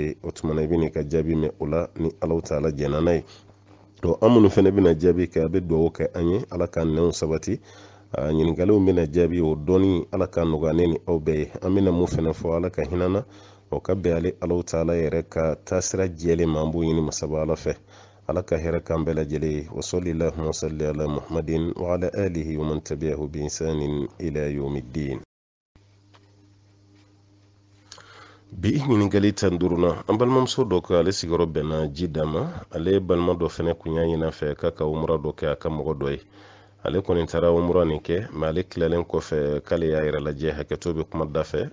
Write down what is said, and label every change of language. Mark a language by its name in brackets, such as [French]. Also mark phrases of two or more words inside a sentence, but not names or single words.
[Bambara] ye o tuma na i bɛ n'i ka jaabi mɛn o la ni ala taala jɛnna n'a ye an minnu fana bɛna jaabi kɛ a bɛ dugawu kɛ an ye ala k'an nɛnw sabati ɲininkaliw bɛna jaabi o dɔɔni ala ka nɔgɔya ne ni aw bɛɛ ye an bɛna mun fana fɔ ala ka hinɛ na o ka bɛn ale ala taala yɛrɛ ka taasira jɛlen ma an b'o ɲini masaba ala fɛ ala ka hɛrɛ k'an bɛɛ lajɛlen ye [Arabic] وصلى الله وصل على محمد وعلى آله ومن تبعه بإحسان إلى يوم الدين [Bambara] bi ɲininkali 15nan an balimamuso dɔ ko ale sigiyɔrɔ bɛnna ji dama ale balima dɔ fana kun y'a ɲin'a fɛ k'a ka umra dɔ kɛ a ka mɔgɔ dɔ ye ale kɔni taara umra nin kɛ mais ale tilalen kɔfɛ k'ale y'a yɛrɛ lajɛ hakɛto bɛ kuma da fɛ